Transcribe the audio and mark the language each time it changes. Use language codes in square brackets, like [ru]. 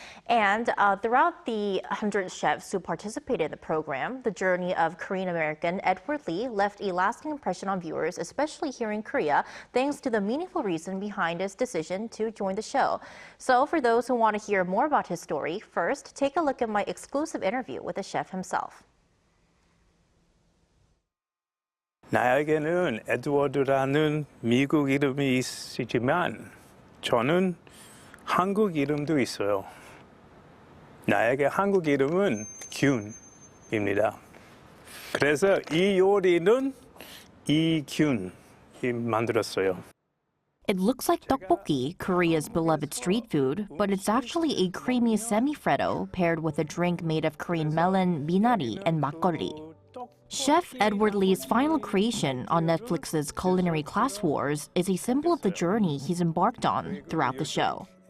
[en] And throughout the 100 chefs who participated in the program, the journey of Korean-American Edward Lee left a lasting impression on viewers, especially here in Korea, thanks to the meaningful reason behind his decision to join the show. So for those who want to hear more about his story, first, take a look at my exclusive interview with the chef himself. [ko] 나에게는 에드워드라는 미국 이름이 있지만 저는 한국 이름도 있어요. 나에게 한국 이름은 균입니다. 그래서 이 요리는 이균이 만들었어요. [en] It looks like tteokbokki, Korea's beloved street food, but it's actually a creamy semi-freddo paired with a drink made of Korean melon, minari, and makgeolli. Chef Edward Lee's final creation on Netflix's Culinary Class Wars is a symbol of the journey he's embarked on throughout the show.